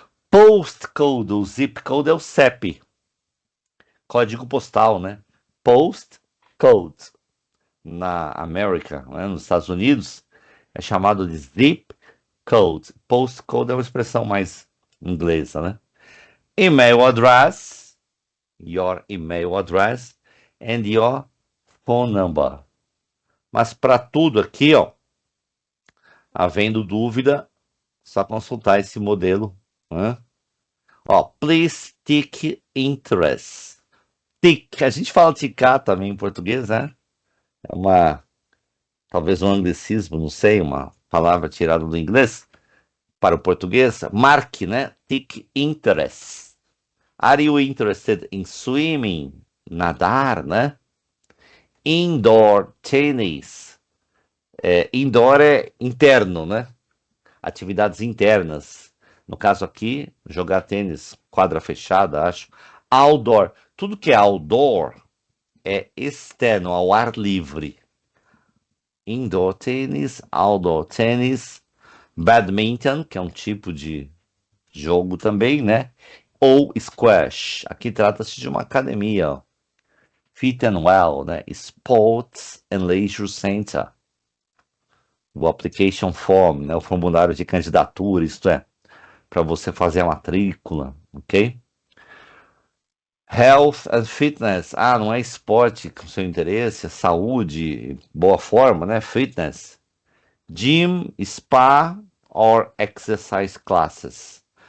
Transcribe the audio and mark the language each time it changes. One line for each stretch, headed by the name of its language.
Portuguese: Postcode, o zip code é o CEP, código postal, né? Postcode. Na América, né? Nos Estados Unidos, é chamado de zip code. Postcode é uma expressão mais inglesa, né?
English: Email address, your email address, and your phone number.
Portuguese: Mas para tudo aqui, ó, havendo dúvida, só consultar esse modelo, né? Ó, please tick interest. Tick, a gente fala ticar também em português, né? É talvez um anglicismo, não sei, uma palavra tirada do inglês para o português. Marque, né? Tick interest.
English: Are you interested in swimming?
Portuguese: Nadar, né? Indoor tennis. Indoor é interno, né? Atividades internas. No caso aqui, jogar tênis, quadra fechada, acho. Outdoor. Tudo que é outdoor é externo, ao ar livre. Indoor tênis, outdoor tênis, badminton, que é um tipo de jogo também, né? Ou squash. Aqui trata-se de uma academia, ó.
English: Fit and Well, né? Sports and Leisure Center.
Portuguese: O application form, né? O formulário de candidatura, isto é, para você fazer a matrícula, ok? Health and Fitness. Ah, não é esporte com seu interesse, é saúde, boa forma, né?
English: Fitness. Gym, spa or exercise classes.